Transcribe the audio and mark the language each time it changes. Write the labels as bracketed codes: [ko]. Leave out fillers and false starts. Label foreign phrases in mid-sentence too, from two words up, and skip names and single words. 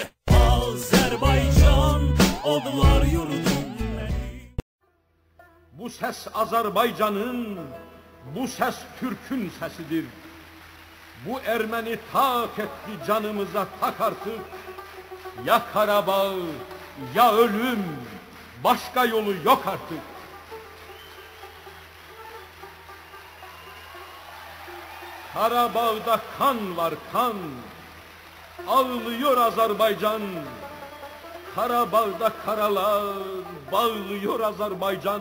[az] Azərbaycan odlar yurdum. Bu səs Azərbaycanın, bu səs Türkün səsidir. Bu erməni tak etdi canımıza tak artıq. Ya Qarabağ, [tr] ya ölüm, başka yolu yok artık. Qarabağda kan var kan, ağlıyor Azərbaycan. Qarabağda karalar bağlıyor Azərbaycan.